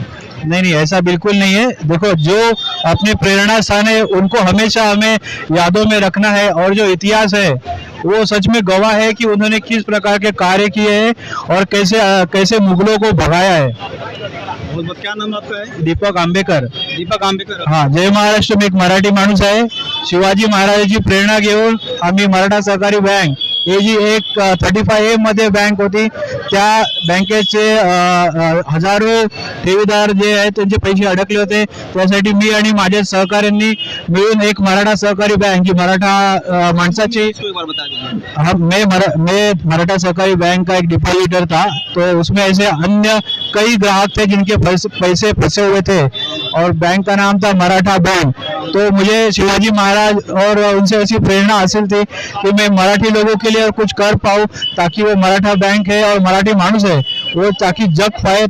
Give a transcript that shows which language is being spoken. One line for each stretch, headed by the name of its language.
Hindi: नहीं नहीं, ऐसा बिल्कुल नहीं है। देखो, जो अपने प्रेरणा स्थान है उनको हमेशा हमें यादों में रखना है। और जो इतिहास है वो सच में गवाह है कि उन्होंने किस प्रकार के कार्य किए हैं और कैसे मुगलों को भगाया है। क्या नाम आपका है? दीपक आंबेकर. दीपक आंबेकर.
Marathi: हा, जय महाराष्ट्र मी एक मराठी माणूस आहे. शिवाजी महाराजांची प्रेरणा घेऊन आम्ही मराठा सहकारी बँक हे जी एक 35A मध्ये बँक होती त्या बँकेचे हजारो ठेवीदार जे आहेत त्यांचे पैसे अडकले होते. त्यासाठी मी आणि माझ्या सहकाऱ्यांनी मिळून एक मराठा सहकारी बँक जी मराठा माणसाची
Hindi: मैं मराठा सहकारी बैंक का एक डिपॉजिटर था. तो उसमें ऐसे अन्य कई ग्राहक थे जिनके पैसे फंसे हुए थे और बैंक का नाम था मराठा बैंक. तो मुझे शिवाजी महाराज और उनसे ऐसी प्रेरणा हासिल थी कि मैं मराठी लोगों के लिए कुछ कर पाऊँ ताकि वो मराठा बैंक है और मराठी मानुस है वो ताकि जग पाए.